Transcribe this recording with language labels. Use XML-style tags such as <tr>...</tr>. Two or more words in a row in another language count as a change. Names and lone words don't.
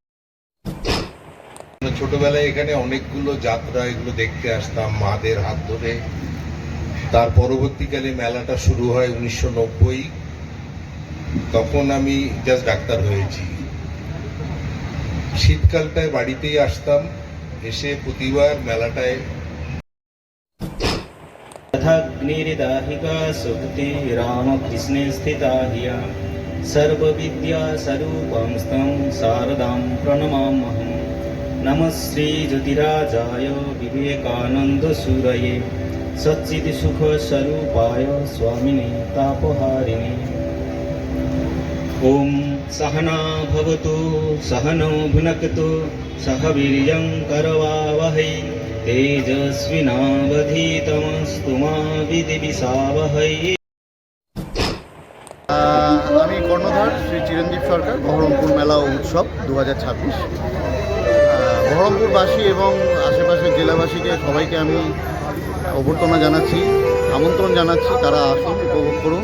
<bn>ছোটবেলায় এখানে অনেকগুলো যাত্রা এগুলো দেখতে আসতাম মাদের হাত ধরে। তার পরবর্তীকালে মেলাটা শুরু হয় 1990। তখন আমি জাস্ট ডাক্তার হয়েছি। শীতকালটায় বাড়িতেই আসতাম, এসে প্রতিবার মেলাটায়</bn> <sa>तथाग्निर्दाहिका सुक्ति रामकृष्णे स्थिता हिया सर्वविद्या स्वरूपं शारदां प्रणमाम्यहम्। नमः श्री ज्योतिराजाय विवेकानन्दसूरये सच्चित्सुखस्वरूपाय स्वामिने तापहारिणे। ॐ सहना भवतु सहनौ भुनक्तु सह वीर्यं करवावहै तेजस्विनावधीतमस्तु मा विद्विषावहै।</sa> <bn>আমি কর্ণধার শ্রী চিরঞ্জীব সরকার, বহরমপুর মেলা উৎসব 2026। বহরমপুরবাসী এবং আশেপাশের জেলাবাসীকে সবাইকে আমি অভ্যর্থনা জানাচ্ছি, আমন্ত্রণ জানাচ্ছি। তারা আসুন, উপভোগ করুন।</bn>